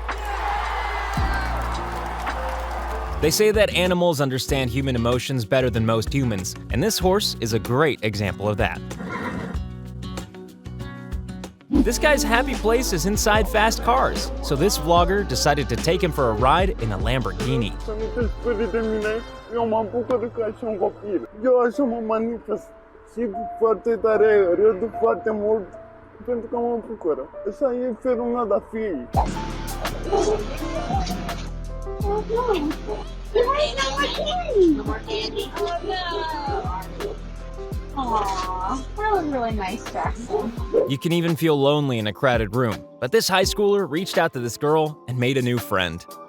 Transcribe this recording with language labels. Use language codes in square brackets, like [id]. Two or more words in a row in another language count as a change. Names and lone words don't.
[en] They say that animals understand human emotions better than most humans, and this horse is a great example of that. This guy's happy place is inside fast cars, so this vlogger decided to take him for a ride in a Lamborghini. [ro] Eu m-am bucurat ca și un copil. Eu așa mă manifest și foarte tare, râd foarte mult pentru că mă bucură. Așa e felul meu de a fi. [en] Aww, that was really nice, Jackson. You can even feel lonely in a crowded room, but this high schooler reached out to this girl and made a new friend.